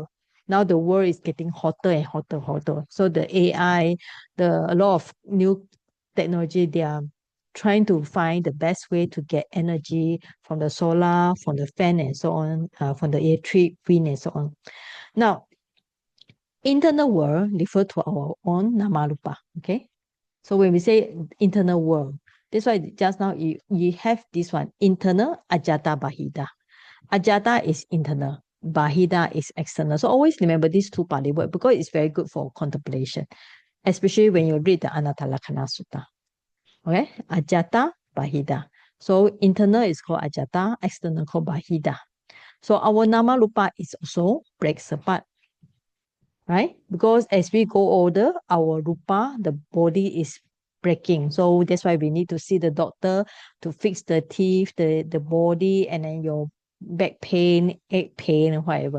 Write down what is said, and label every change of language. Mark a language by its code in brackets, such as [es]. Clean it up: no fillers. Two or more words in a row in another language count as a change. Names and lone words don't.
[en] Now the world is getting hotter and hotter. So the AI, a lot of new technology, they are trying to find the best way to get energy from the solar, from the fan and so on, from the electric, wind and so on. Now, internal world refer to our own namarupa, okay? So when we say internal world, that's why just now you have this one, internal, [pi] ajjhata, bahiddhā. [en] Ajjhata is internal, bahiddhā is external. So always remember these two Pali words because it's very good for contemplation, especially when you read the Anattalakkana Sutta. Okay, [pi] ajjhata, bahiddhā. [en] So internal is called ajjhata, external called bahiddhā. So our nama rupa is also breaks apart, right? Because as we go older, our rupa, the body is breaking. So that's why we need to see the doctor to fix the teeth, the body, and then your back pain, ache pain, and whatever.